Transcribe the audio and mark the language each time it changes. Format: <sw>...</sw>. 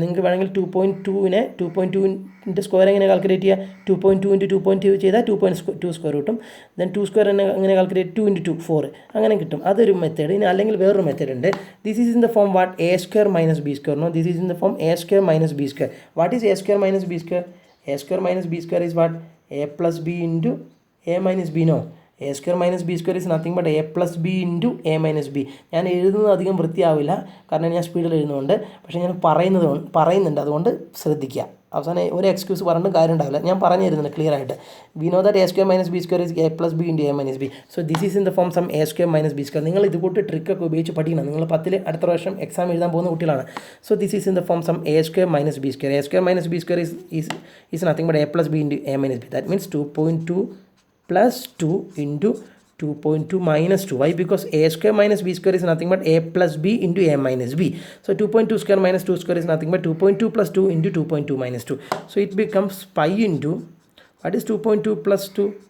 <ml>നിങ്ങൾക്ക് വേണമെങ്കിൽ 2.2ൻ്റെ സ്ക്വയർ എങ്ങനെ കാൽക്കുലേറ്റ് ചെയ്യുക? 2.2 into 2.2 ചെയ്താൽ 2.2 സ്ക്വയർ കിട്ടും. ദെൻ 2 സ്ക്വയർ എങ്ങനെ കാൽക്കുലേറ്റ്? 2 into 2 4 അങ്ങനെ കിട്ടും. അതൊരു മെത്തേഡ്. ഇനി അല്ലെങ്കിൽ വേറൊരു മെത്തേഡ് ഉണ്ട്.</ml> <en>This is in the form what? A square minus b square. No, this is in the form a square minus b square. What is a square minus b square? A square minus b square is what? A plus b into a minus b. No, a square minus b square is nothing but a plus b into a minus b.</en> <ml>ഞാൻ എഴുതുന്നത് അധികം വൃത്തിയാവില്ല, കാരണം ഞാൻ സ്പീഡിൽ എഴുതുന്നുണ്ട്. പക്ഷേ ഞാൻ പറയുന്നുണ്ട്, അതുകൊണ്ട് ശ്രദ്ധിക്കുക. അവസാനം ഒരു എക്സ്ക്യൂസ് പറഞ്ഞിട്ട് കാര്യം ഉണ്ടാവില്ല. ഞാൻ പറഞ്ഞു തരുന്നുണ്ട് ക്ലിയർ ആയിട്ട്.</ml> <en>we know that a square minus b</en> <ml>square is A plus B into A minus B.</ml> <en>So this is in the form some a square minus b square.</en> <ml>നിങ്ങൾ ഇതുകൂട്ട് ട്രിക്കൊക്കെ ഉപയോഗിച്ച് പഠിക്കണം. നിങ്ങൾ 10ൽ അടുത്ത പ്രാവശ്യം എക്സാം എഴുതാൻ പോകുന്ന കുട്ടികളാണ്.</ml> <en>So this is in the form some a square minus b square. A square minus b square is nothing but a plus b into a minus b. That means 2.2 plus 2 into 2.2 minus 2. Why? Because a square minus b square is nothing but a plus b into a minus b. So 2.2 square minus 2 square is nothing but 2.2 plus 2 into 2.2 minus 2. So it becomes pi into, what is 2.2 plus 2?</en>